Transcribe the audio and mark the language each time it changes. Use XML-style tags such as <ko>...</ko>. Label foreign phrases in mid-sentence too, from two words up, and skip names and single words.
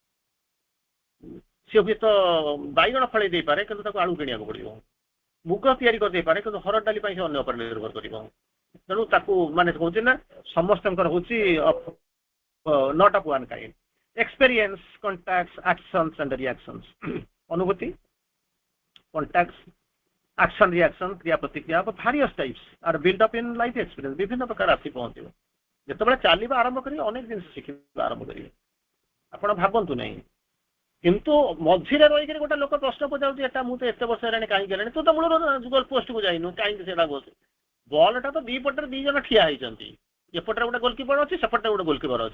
<or>ସେ ହୁଏତ ବାଇଗଣ ଫଳେଇ ଦେଇପାରେ କିନ୍ତୁ ତାକୁ ଆଳୁ କିଣିବାକୁ ପଡିବ। ମୁଗ ତିଆରି କରିଦେଇପାରେ କିନ୍ତୁ ହରଡ଼ ଡାଲି ପାଇଁ ସେ ଅନ୍ୟ ଉପରେ ନିର୍ଭର କରିବ। ତେଣୁ ତାକୁ ମାନେ କହୁଛି ନା ସମସ୍ତଙ୍କର ହଉଛି</or> <en>not of one kind. experience, contact, actions and reactions.</en> <or>ଅନୁଭୂତି, କଣ୍ଟାକ୍ଟ,</or> <en>action reaction,</en> <or>କ୍ରିୟା ପ୍ରତିକ୍ରିୟା</or> <en>of various types are built up in life experience।</en> <or>ବିଭିନ୍ନ ପ୍ରକାର ଆସି ପହଞ୍ଚିବ। ଯେତେବେଳେ ଚାଲିବା ଆରମ୍ଭ କରିବେ ଅନେକ ଜିନିଷ ଶିଖିବା ଆରମ୍ଭ କରିବେ, ଆପଣ ଭାବନ୍ତୁ ନାହିଁ। କିନ୍ତୁ ମଝିରେ ରହିକରି ଗୋଟେ ଲୋକ ପ୍ରଶ୍ନ ପଚାରୁଛି ଏଟା ମୁଁ ତ ଏତେ ବର୍ଷ ହେଲାଣି କାହିଁକି ହେଲାଣି, ତୁ ତ ମୂଳରୁ</or> <en>goal post</en> <or>ଯାଇନୁ କାହିଁକି ସେଟା ବସ। ବଲଟା ତ ଦି ପଟରେ 2 ଜଣ ଠିଆ ହେଇଛନ୍ତି, ଏପଟରେ ଗୋଟେ ଗୋଲକିପର ଅଛି, ସେପଟରେ ଗୋଟେ ଗୋଲକିପର ଅଛି।</or>